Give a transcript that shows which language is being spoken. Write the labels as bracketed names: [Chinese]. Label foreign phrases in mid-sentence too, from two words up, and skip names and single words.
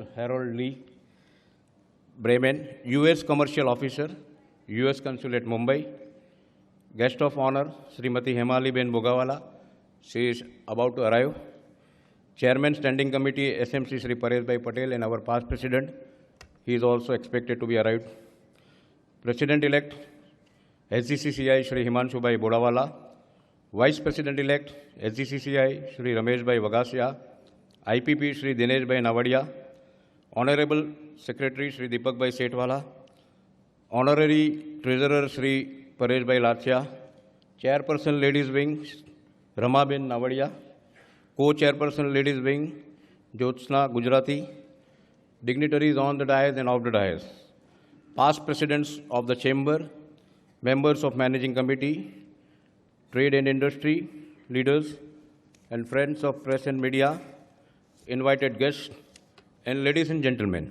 [English] Harold Lee, Bremen, US Commercial Officer, US Consulate Mumbai. Guest of Honor, Srimati Hemali Ben Bogawala. She is about to arrive. Chairman Standing Committee, SMC Sri Paresh Patel and our past President, He is also expected to be arrived. President-elect Sgcci Shri Himanshubai Bodawala, Vice President-elect Sgcci Shri Rameshbhai Vagasia, IPP Shri Dineshbhai Navadia, Honorable Secretary Shri Deepakbhai Setwala, Honorary Treasurer Shri Pareshbhai Lathia, Chairperson Ladies Wing Ramaben Navadia, Co-Chairperson Ladies Wing Jyotsna Gujarati, dignitaries on the dais and off the dais, past presidents of the chamber, members of managing committee, trade and industry leaders, and friends of press and media, invited guests, and ladies and gentlemen.